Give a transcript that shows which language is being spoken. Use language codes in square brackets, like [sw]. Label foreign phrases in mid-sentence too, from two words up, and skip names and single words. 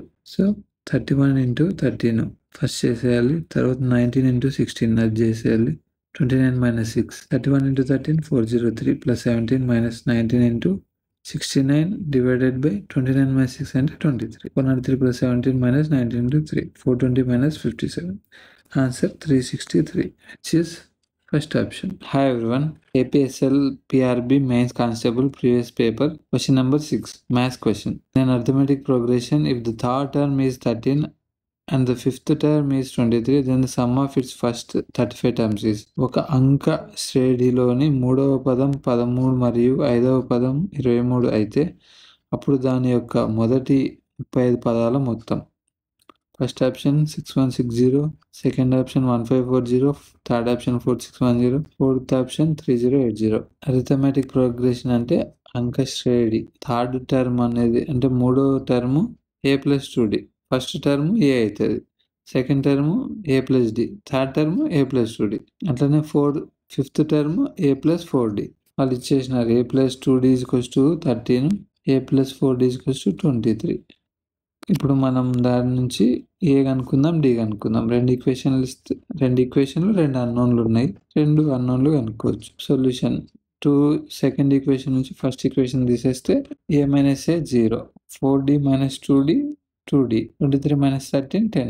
[te] సో 31 × 13 ఫస్ట్ చేసేయాలి, తర్వాత 19 × 16 అది చేసేయాలి, 29 - 6. 31 × 13 403 + 17 - 19 × 69 / 29 - 6 అంటే 23. 103 + 17 - 19 × 3 420 - 57. ఆన్సర్ 363, [en] which is first option. Hi everyone, APSL PRB Mains Constable previous paper. Question number 6, math question. In an arithmetic progression, if the third term is 13 and the fifth term is 23, then the sum of its first 35 terms is. [te] ఒక అంక శ్రేణిలోని మూడవ పదం 13 మరియు ఐదవ పదం 23 అయితే అప్పుడు దాని యొక్క మొదటి 35 పదాల మొత్తం. [en] first option 6160, second option 1540, third option 4610, fourth option 3080. arithmetic progression [te] అంటే అంక శ్రేణి. [en] third term [te] అనేది అంటే మూడవ టర్మ్ a+2d. [en] first term a అవుతుంది, second term a+d, third term a+2d. [te] అట్లనే [en] fifth term [te] a+4d. వాళ్ళు ఇచ్చేసినారు a+2d = 13, a+4d = 23. ఇప్పుడు మనం దాని నుంచి ఏ కనుక్కుందాం, డి కనుక్కుందాం. రెండు ఈక్వేషన్లు 2 అన్నోన్లు ఉన్నాయి. 2 అన్నోన్లు కనుక్కోవచ్చు. సొల్యూషన్ [en] second equation [te] నుంచి [en] first equation [te] తీసేస్తే a - a 0, 4d - 2d 2d, 23 - 13 10.